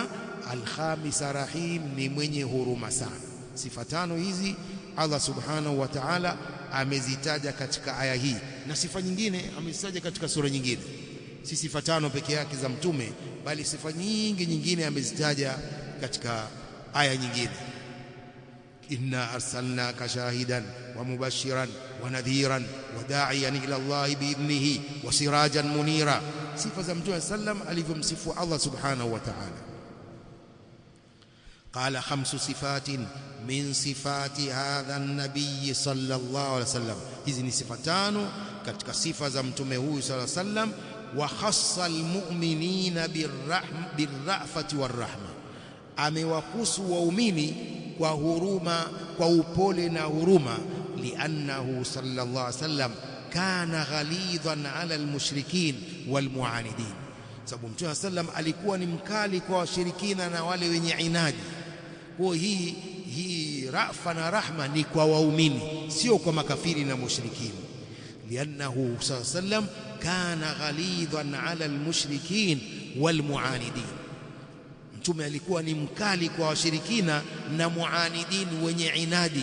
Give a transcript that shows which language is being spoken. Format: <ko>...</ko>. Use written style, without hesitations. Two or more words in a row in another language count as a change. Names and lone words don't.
<ar>الخامسة، رحيم,</ar> <sw>ni mwenye huruma sana. Sifa 5 hizi</sw> <ar>الله سبحانه وتعالى</ar> <sw>amezitaja katika aya hii, na sifa nyingine amezitaja katika sura nyingine. Si sifa 5 peke yake za mtume, bali sifa nyingine amezitaja katika aya nyingine.</sw> <ar>إنا أرسلناك شاهدا ومبشرا ونذيرا وداعيا إلى الله بإذنه وسراجا منيرا.</ar> <sw>Sifa za Mtume sallam alivyomsifu</sw> <ar>الله سبحانه وتعالى. قال 5 صفات من صفات هذا النبي صلى الله عليه وسلم.</ar> <sw>Hizi ni sifa 5 katika sifa za mtume huyu</sw> <ar>صلى الله عليه وسلم. وخص المؤمنين بالرأفة والرحمة,</ar> <sw>amewahusu waumini kwa huruma, kwa upole na huruma.</sw> <ar>لأنه صلى الله عليه وسلم كان غليظا على المشركين والمعاندين,</ar> <sw>sababu Mtume sallam alikuwa ni mkali kwa washirikina na wale wenye inadi. Kwa hii rafa na rahma ni kwa waumini, sio kwa makafiri na mushrikini.</sw> <ar>لأنه سلم كان غليظا على المشركين والمعاندين,</ar> <sw>Mtume alikuwa ni mkali kwa washirikina na muanidin, wenye inadi.</sw>